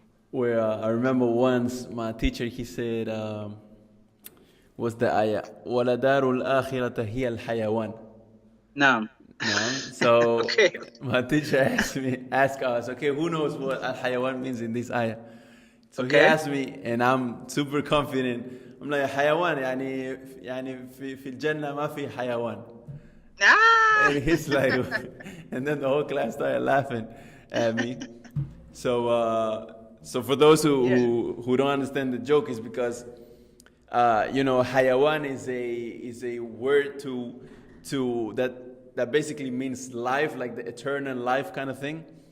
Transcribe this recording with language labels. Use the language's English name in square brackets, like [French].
[English] where I remember once my teacher, he said, what's the ayah? [Arabic] وَلَدَارُ الْآخِرَةَ هِيَ الْحَيَوَانِ. Naam. [English] So Okay. my teacher asked us, okay, who knows what al-hayawan means in this ayah? So he Okay. asked me, and I'm super confident. I'm like, [Arabic] hayawan, يعني في الجنة ما في حيوان. Ah! [English] And he's like, and then the whole class started laughing at me. So for those who don't understand the joke, is because hayawan is a word to that basically means life, like the eternal life kind of thing.